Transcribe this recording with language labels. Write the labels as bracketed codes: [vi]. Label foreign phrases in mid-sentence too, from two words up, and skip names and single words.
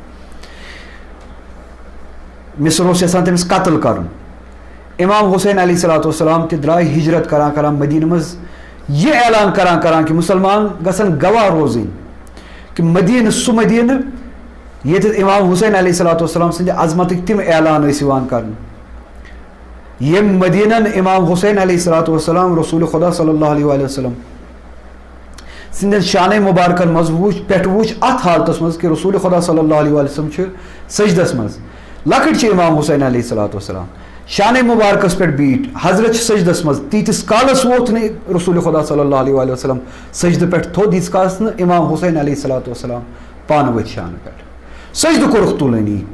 [ks] مصر اوس یژھان تٔمِس قتل کرُن امام حسین [ar] علیہ الصلوۃ والسلام [ks] تہِ درٛاے ہجرت کران کران مدیٖنہٕ منٛز یہِ اعلان کران کران کہ مُسلمان گژھن گواہ روزٕنۍ کہ مدینہ سہ مدینہ ییٚتہِ امام حسین [ar] علیہ الصلوۃ والسلام [ks] سٕنٛدِ عظمتٕکۍ تِم اعلان ٲسۍ یِوان کرنہٕ ییٚمہِ مدیٖنن امام حسین [ar] علیہ الصلوۃ والسلام [ks] رسول خدا [ar] صلی اللہ علیہ وسلم [ks] سٕنٛدٮ۪ن شانَے مُبارکن منٛز پٮ۪ٹھ وٕچھ اَتھ حالتس منٛز کہ رسول خدا [ar] صلی اللہ علیہ وسلم [ks] چھِ سجدس منٛز لۄکٕٹۍ چھِ امام حسین [ar] علیہ الصلوۃ والسلام [ks] شانَے مُبارکس پٮ۪ٹھ بیٖٹھۍ حضرت چھِ سجدس منٛز تیٖتِس کالس ووت نہٕ رسول خدا [ar] صلی اللہ علیہ وسلم [ks] سجدٕ پٮ۪ٹھ تھوٚد ییٖتِس کالس نہٕ امام حسین علیہ الصلوۃ والسلام پانہٕ ؤتھۍ شانہٕ پٮ۪ٹھ سجدٕ کوٚرُکھ تُلٲنی